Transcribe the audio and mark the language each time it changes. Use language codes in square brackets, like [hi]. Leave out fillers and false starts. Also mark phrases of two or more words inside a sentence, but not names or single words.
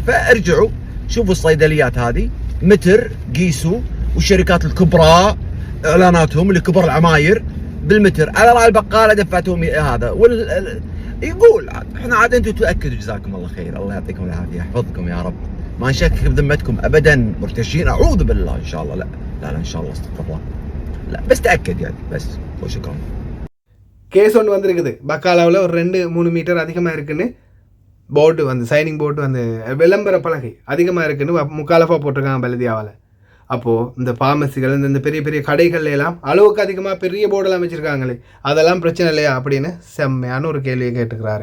[ar] فارجعوا شوفوا الصيدليات هذه، متر قيسوا، والشركات الكبرى اعلاناتهم اللي كبر العماير بالمتر. على راي البقاله دفعتهم هذا يقول احنا عاد انتم تاكدوا جزاكم الله خير. الله يعطيكم العافيه، يحفظكم يا رب. ما نشكك بذمتكم ابدا مرتشين، اعوذ بالله ان شاء الله. لا ان شاء الله، استغفر الله. لا بس تاكد يعني بس. وشكرا. [ta] கேஸ் ஒன்று வந்திருக்குது. பக்காலாவில் ஒரு 2-3 மீட்டர் அதிகமாக இருக்குன்னு போர்டு வந்து சைனிங் போர்டு வந்து விளம்பர பலகை அதிகமாக இருக்குன்னு முக்காலஃபாக போட்டிருக்காங்க பலதியாவில். அப்போது இந்த ஃபார்மசிகள், இந்த பெரிய பெரிய கடைகள் எல்லாம் அளவுக்கு அதிகமாக பெரிய போர்டெல்லாம் வச்சுருக்காங்களே, அதெல்லாம் பிரச்சனை இல்லையா அப்படின்னு செம்மையான ஒரு கேள்வியை கேட்டுக்கிறாரு.